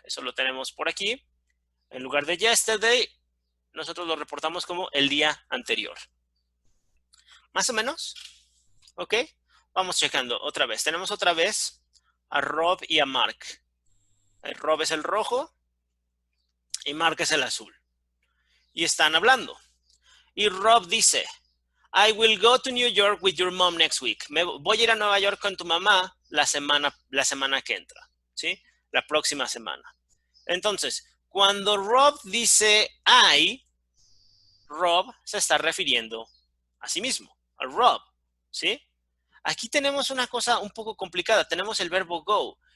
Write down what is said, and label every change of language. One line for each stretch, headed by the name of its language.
Spanish: Eso lo tenemos por aquí. En lugar de yesterday, nosotros lo reportamos como el día anterior. ¿Más o menos? ¿Ok? Vamos checando otra vez. Tenemos otra vez a Rob y a Mark. Rob es el rojo y Mark es el azul. Y están hablando. Y Rob dice,
English: I will go to New York with your mom next week.
Spanish: Voy a ir a Nueva York con tu mamá la semana que entra, ¿sí? La próxima semana. Entonces, cuando Rob dice I, Rob se está refiriendo a sí mismo, a Rob. ¿sí? Aquí tenemos una cosa un poco complicada. Tenemos el verbo go.